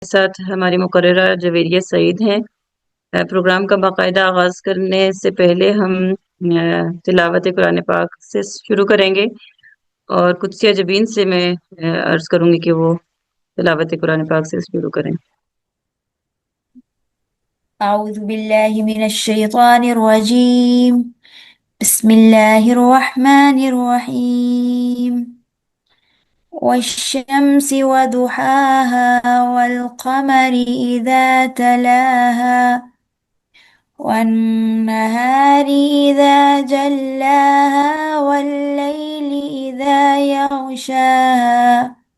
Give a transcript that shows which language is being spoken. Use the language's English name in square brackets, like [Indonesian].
[Urdu] ساتھ ہماری مقررہ جویریہ سعید ہیں۔ پروگرام کا باقاعدہ آغاز کرنے سے پہلے ہم تلاوت قرآن پاک سے شروع کریں گے، اور قدسیہ جبین سے میں عرض کروں گی کہ وہ تلاوت قرآن پاک سے شروع کریں۔ [Arabic] أعوذ بالله من الشيطان الرجيم. بسم الله الرحمن الرحيم. والشمس وضحاها والقمر إذا تلاها والنهار إذا جلاها والليل إذا يغشاها